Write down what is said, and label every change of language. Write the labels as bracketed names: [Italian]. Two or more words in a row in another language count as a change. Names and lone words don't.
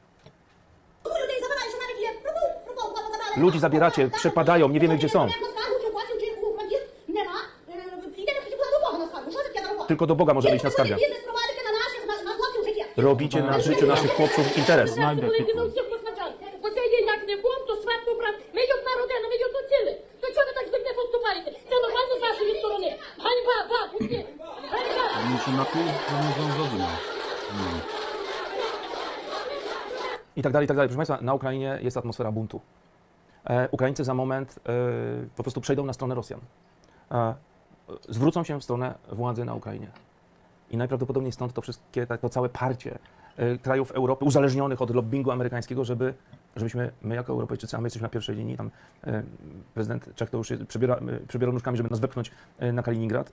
[Polish] Ludzi zabieracie, przepadają, nie wiemy gdzie są. Tylko do Boga możemy iść na skargę. Robicie na życiu naszych chłopców interes. [Ukrainian] не бом, то сватко брат, ми йдемо на родину, ми йдемо до цілі. То чого ви так звикли поступаєте? Це нормально з вашої сторони. Ганьба, пусти. Ганьба. [Polish] Oni się na pół nie zrozumiał. I tak dalej, i tak dalej. Proszę Państwa, na Ukrainie jest atmosfera buntu. Ukraińcy za moment po prostu przejdą na stronę Rosjan. Zwrócą się w stronę władzy na Ukrainie. I najprawdopodobniej stąd to wszystkie, to całe parcie krajów Europy uzależnionych od lobbingu amerykańskiego, żebyśmy, my jako Europejczycy, a my jesteśmy na pierwszej linii, tam prezydent Czech to już przebiera nóżkami, żeby nas wepchnąć na Kaliningrad.